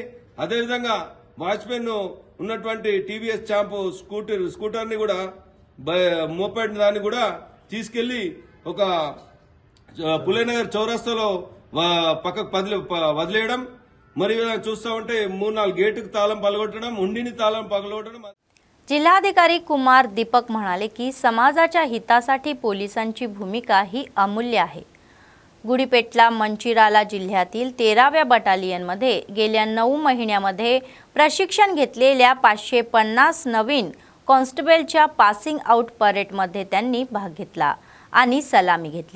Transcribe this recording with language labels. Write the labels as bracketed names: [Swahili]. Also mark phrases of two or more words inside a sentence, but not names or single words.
[Telugu] అదేవిధంగా వాచ్మెన్ ఉన్నటువంటి టీవీఎస్ చాంపు స్కూటర్ ని కూడా మోపెడ్ దాన్ని కూడా తీసుకెళ్లి ఒక పులేనగర్ చౌరస్తాలో పక్కకు వదిలేయడం. మరి చూస్తూ ఉంటే 3-4 गेटకు తాళం పగలగొట్టడం, ఉండిని తాళం పగలగొట్టడం. [Marathi] जिल्हाधिकारी कुमार दीपक म्हणाले की समाजाच्या हितासाठी पोलिसांची भूमिका ही अमूल्य आहे. गुडीपेटला मंचिराला जिल्ह्यातील 13व्या बटालियनमध्ये गेल्या 9 महिन्यामध्ये प्रशिक्षण घेतलेल्या 550 नवीन कॉन्स्टेबलच्या [English] passing out [Marathi] परेडमध्ये त्यांनी भाग घेतला आणि सलामी घेतली.